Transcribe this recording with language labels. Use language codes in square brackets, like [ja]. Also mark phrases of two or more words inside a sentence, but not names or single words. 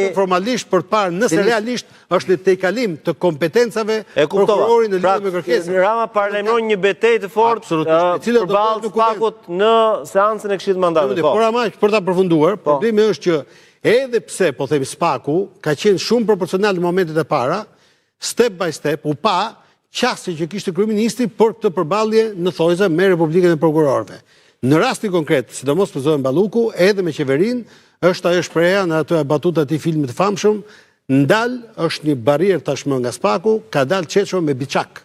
[sq] formalisht për të parë nëse realisht është në tejkalim të kompetencave prokurorit në lidhje me kërkesën. Rama paralajmëron një betejë të fortë përballë SPAK-ut në seancën e Këshillit të Mandateve. Por ama për ta përfunduar, problemi është që edhe pse po themi SPAK-u ka qenë shumë proporcional në momentet e para, [en] step by step [sq] u pa qasje që kishte kryeministri për këtë përballje në thojza me Republikën e Prokurorëve. Në rastin konkret, sidomos për zonën Balluku, edhe me qeverinë, është ajo shpreha në ato batuta të filmit të famshëm, ndal është një barrier tashmë nga SPAK-u, ka dalë qeço me biçak.